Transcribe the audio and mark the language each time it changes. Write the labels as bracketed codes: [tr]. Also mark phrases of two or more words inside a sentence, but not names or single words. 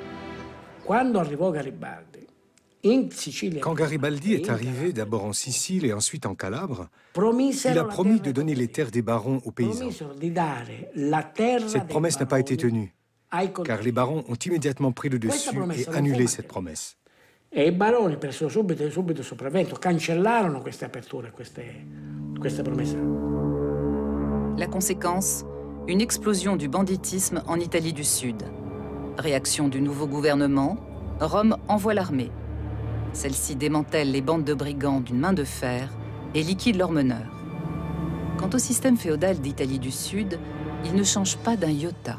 [fr] Quand Garibaldi est arrivé d'abord en Sicile et ensuite en Calabre, il a promis de donner les terres des barons aux paysans. Cette promesse n'a pas été tenue, car les barons ont immédiatement pris le dessus et annulé cette promesse. [it] E i baroni presero subito sopravvento, cancellarono queste aperture, queste promesse. [fr] La conséquence, une explosion du banditisme en Italie du Sud. Réaction du nouveau gouvernement, Rome envoie l'armée. Celle-ci démantèle les bandes de brigands d'une main de fer et liquide leurs meneurs. Quant au système féodal d'Italie du Sud, il ne change pas d'un iota.